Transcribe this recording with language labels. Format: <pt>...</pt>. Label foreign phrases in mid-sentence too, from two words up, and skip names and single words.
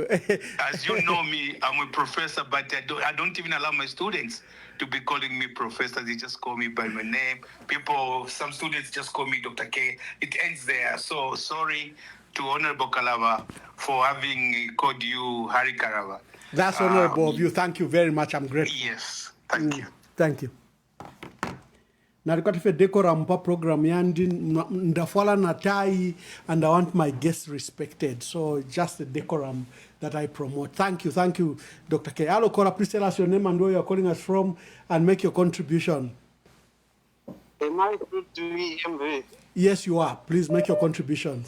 <en>As you know me, I'm a professor, but I don't even allow my students to be calling me professor. They just call me by my name. Some students just call me Dr. K. It ends there. So sorry to Honorable Kalaba for having called you Harry Kalaba. That's honorable of you. Thank you very much. I'm grateful. Yes, thank you. Thank you.</en> <bem>Narikatife decorum pa program yandi ndafwala na tai,</bem> <en>and I want my guests respected. So just the decorum that I promote. Thank you, Dr. K. Hello, Cora, please tell us your name and where you're calling us from and make your contribution. Am I good to EMV? Yes, you are. Please make your contributions.</en>